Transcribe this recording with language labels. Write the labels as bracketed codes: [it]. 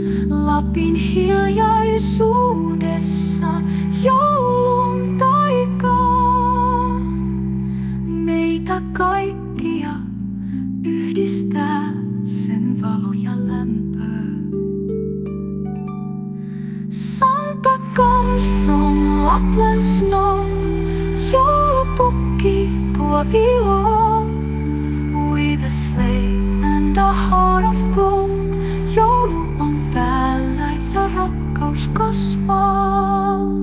[fi] Lapin hiljaisuudessa joulun taikaa. Meitä kaikkia yhdistää sen valo ja lämpö. [en] Santa comes from Lapland snow. [fi] Joulupukki tuo iloa. [en] With a sleigh and a heart of gold. [fi] Joulu on täällä ja rakkaus kasvaa.